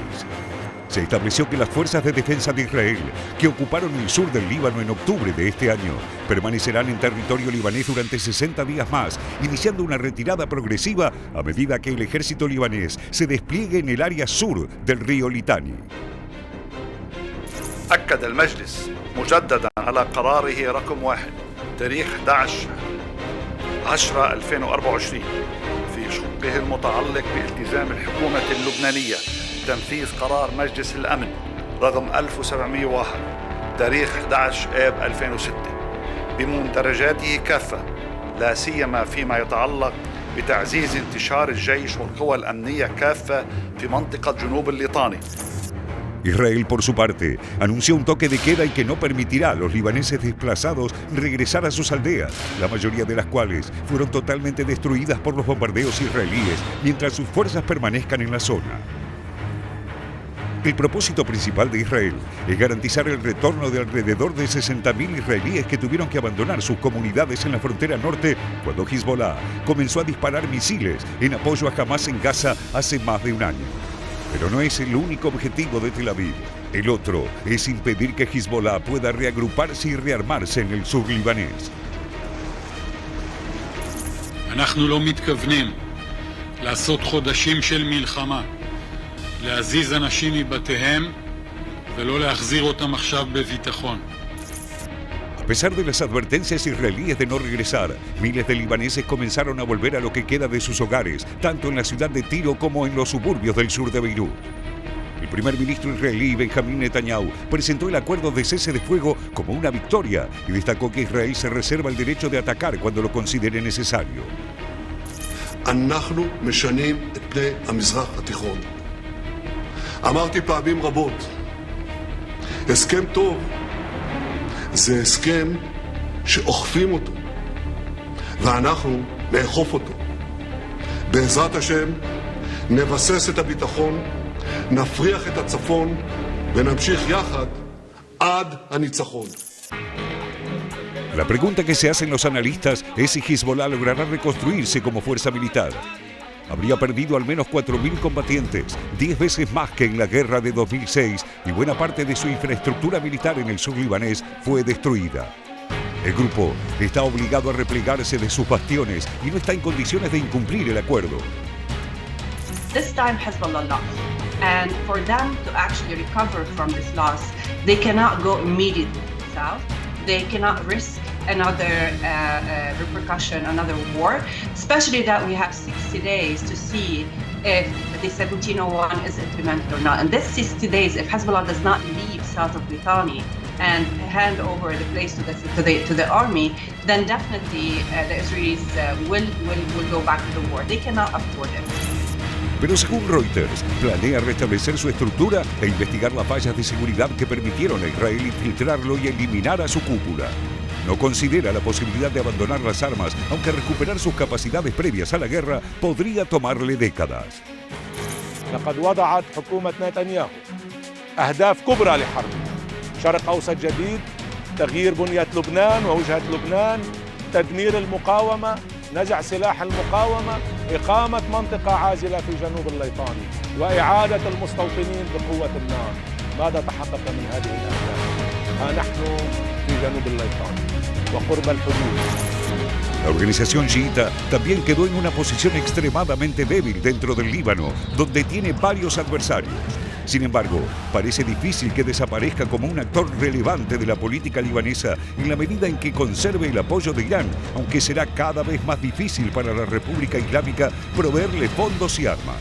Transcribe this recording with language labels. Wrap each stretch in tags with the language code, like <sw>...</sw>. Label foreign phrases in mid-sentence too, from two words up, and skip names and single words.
<es>Se estableció que las fuerzas de defensa de Israel, que ocuparon el sur del Líbano en octubre de este año, permanecerán en territorio libanés durante 60 días más, iniciando una retirada progresiva a medida que el ejército libanés se despliegue en el área sur del río Litani.</es> <ar>أكد المجلس مجددا على قراره رقم 1 تاريخ 11/10/2024 في شقه المتعلق بالتزام الحكومة اللبنانية تنفيذ قرار مجلس الأمن رقم 1701 تاريخ 11/آب/2006 بمندرجاته كافة، لا سيما فيما يتعلق بتعزيز انتشار الجيش والقوى الأمنية كافة في منطقة جنوب الليطاني.</ar> <es>Israel, por su parte, anunció un toque de queda y que no permitirá a los libaneses desplazados regresar a sus aldeas, la mayoría de las cuales fueron totalmente destruidas por los bombardeos israelíes, mientras sus fuerzas permanezcan en la zona. El propósito principal de Israel es garantizar el retorno de alrededor de 60.000 israelíes que tuvieron que abandonar sus comunidades en la frontera norte cuando Hezbollah comenzó a disparar misiles en apoyo a Hamas en Gaza hace más de un año. Pero no es el único objetivo de Tel Aviv. El otro es impedir que Hezbollah pueda reagruparse y rearmarse en el sur libanés.</es> <he>אנחנו לא מתכוונים לעשות חודשים של מלחמה, להזיז אנשים מבתיהם ולא להחזיר אותם עכשיו בביטחון.</he> <es>A pesar de las advertencias israelíes de no regresar, miles de libaneses comenzaron a volver a lo que queda de sus hogares, tanto en la ciudad de Tiro como en los suburbios del sur de Beirut. El primer ministro israelí Benjamín Netanyahu presentó el acuerdo de cese de fuego como una victoria y destacó que Israel se reserva el derecho de atacar cuando lo considere necesario.</es> <he>אנחנו משנים את פני המזרח התיכון. אמרתי פעמים רבות, הסכם טוב זה הסכם שאוכפים אותו, ואנחנו נאכוף אותו. בעזרת השם נבסס את הביטחון, נפריח את הצפון ונמשיך יחד עד הניצחון.</he> <es>La pregunta que se hacen los analistas es si Hezbollah logrará reconstruirse como fuerza militar. Habría perdido al menos 4.000 combatientes, 10 veces más que en la guerra de 2006, y buena parte de su infraestructura militar en el sur libanés fue destruida. El grupo está obligado a replegarse de sus bastiones y no está en condiciones de incumplir el acuerdo.</es> <en>This time Hezbollah lost, and for them to actually recover from this loss, they cannot go immediately south. They cannot risk another repercussion, another war, especially that we have 60 days to see if the 1701 is implemented or not. And this 60 days, if Hezbollah does not leave south of Litani and hand over the place to the army, then definitely the Israelis will go back to the war. They cannot afford it.</en> <es>Pero según Reuters, planea restablecer su estructura e investigar las fallas de seguridad que permitieron a Israel infiltrarlo y eliminar a su cúpula. No considera la posibilidad de abandonar las armas, aunque recuperar sus capacidades previas a la guerra podría tomarle décadas.</es> <ar>لقد وضعت حكومة نتنياهو أهداف كبرى لحرب شرق أوسط جديد، تغيير بنية لبنان ووجهة لبنان، تدمير المقاومة، نزع سلاح المقاومة، إقامة منطقة عازلة في جنوب الليطاني، وإعادة المستوطنين بقوة النار. ماذا تحقق من هذه الأهداف؟ ها نحن في جنوب الليطاني وقرب الحدود.</ar> <es>La organización chiita también quedó en una posición extremadamente débil dentro del Líbano, donde tiene varios adversarios. Sin embargo, parece difícil que desaparezca como un actor relevante de la política libanesa en la medida en que conserve el apoyo de Irán, aunque será cada vez más difícil para la República Islámica proveerle fondos y armas.</es>